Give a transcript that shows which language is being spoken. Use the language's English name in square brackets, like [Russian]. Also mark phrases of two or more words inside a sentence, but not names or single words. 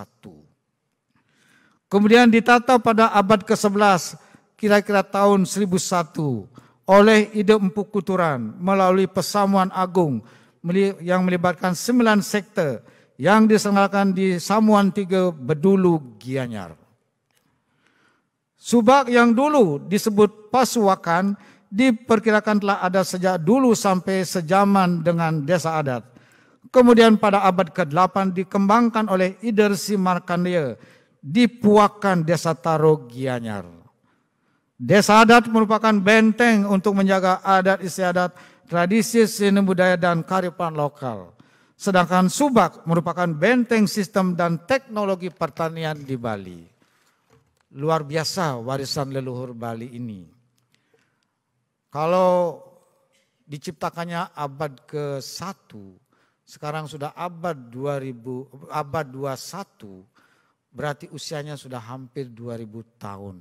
[Indonesian] Kemudian ditata pada abad ke-11 kira-kira tahun 1001 oleh Ide Empu Kuturan melalui Pesamuan Agung yang melibatkan 9 sekte yang diselenggarakan di Samuan 3 Bedulu Gianyar. Subak yang dulu disebut Pasuwakan diperkirakan telah ada sejak dulu sampai sejaman dengan Desa Adat. Kemudian pada abad ke-8 dikembangkan oleh Idersi Markandeya di Puakan Desa Taro Gianyar. Desa Adat merupakan benteng untuk menjaga adat istiadat, tradisi seni budaya dan kearifan lokal. Sedangkan Subak merupakan benteng sistem dan teknologi pertanian di Bali. Luar biasa warisan leluhur Bali ini. Kalau diciptakannya abad ke-1, sekarang sudah abad 21, berarti usianya sudah hampir 2000 tahun.